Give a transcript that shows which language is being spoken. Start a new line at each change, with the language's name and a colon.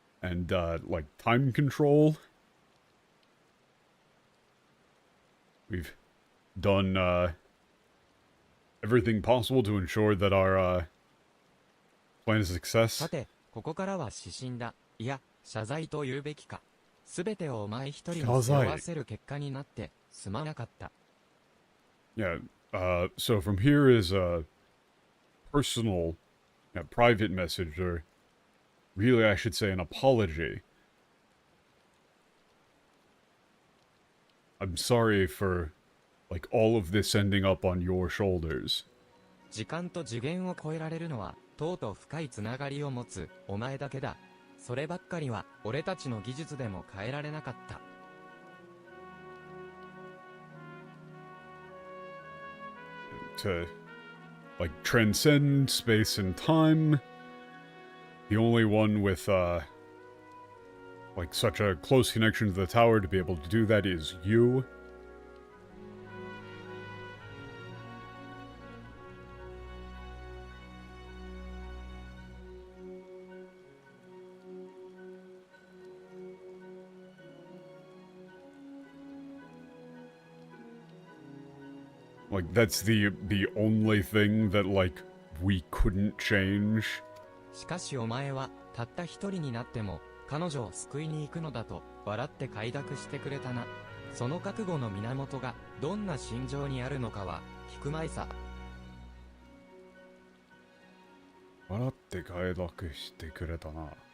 English: and, like, time control. We've done, everything possible to ensure that our, plan is a success.
Japanese: さて、ここからは指針だ。いや、謝罪と言うべきか。すべてをお前一人に背負わせる結果になってすまなかった。
English: Yeah, so from here is a personal, private message, or really I should say an apology. I'm sorry for, like, all of this ending up on your shoulders.
Japanese: 時間と次元を超えられるのは、とうとう深いつながりを持つお前だけだ。そればっかりは俺たちの技術でも変えられなかった。
English: To, like, transcend space and time. The only one with, like, such a close connection to the tower to be able to do that is you. Like, that's the only thing that, like, we couldn't change.
Japanese: しかしお前はたった一人になっても彼女を救いに行くのだと笑って快諾してくれたな。その覚悟の源がどんな心情にあるのかは聞くまいさ。笑って快諾してくれたな。